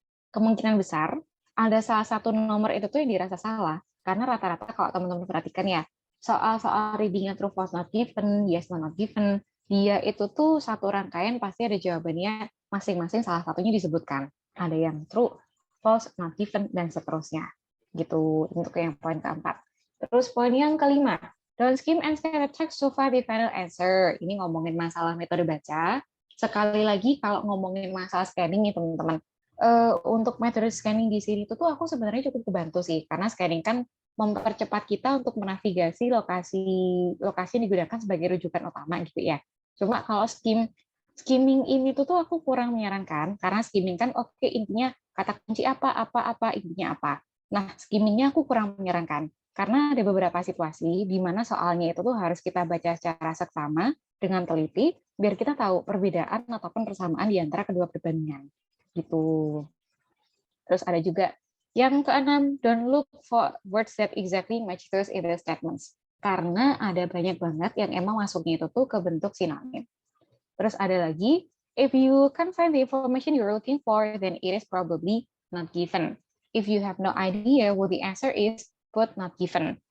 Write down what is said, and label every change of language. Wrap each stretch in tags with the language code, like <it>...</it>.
<id>Kemungkinan besar ada salah satu nomor itu tuh yang dirasa salah, karena rata-rata kalau teman-teman perhatikan ya, soal-soal reading-nya true, false, not given, yes, no, not given, dia itu tuh satu rangkaian pasti ada jawabannya masing-masing salah satunya disebutkan. Ada yang true, false, not given, dan seterusnya. Gitu, untuk yang poin keempat. Terus poin yang kelima,</id> <en>don't skim and scan the text to find the final answer.</en> <id>Ini ngomongin masalah metode baca. Sekali lagi, kalau ngomongin masalah scanning nih teman-teman, untuk metode scanning di sini tuh aku sebenarnya cukup kebantu sih, karena scanning kan mempercepat kita untuk menavigasi lokasi yang digunakan sebagai rujukan utama gitu ya. Cuma kalau skimming ini tuh aku kurang menyarankan, karena skimming kan oke, intinya kata kunci apa intinya apa. Nah, skimmingnya aku kurang menyarankan karena ada beberapa situasi di mana soalnya itu tuh harus kita baca secara seksama dengan teliti biar kita tahu perbedaan ataupun persamaan di antara kedua perbandingan gitu. Terus ada juga yang keenam,</id> <en>don't look for words that exactly match those in the statements.</en> <id>Karena ada banyak banget yang emang masuknya itu tuh ke bentuk sinonim. Terus ada lagi,</id> <en>if you can't find the information you're looking for, then it is probably not given. If you have no idea what the answer is, put not given.</en>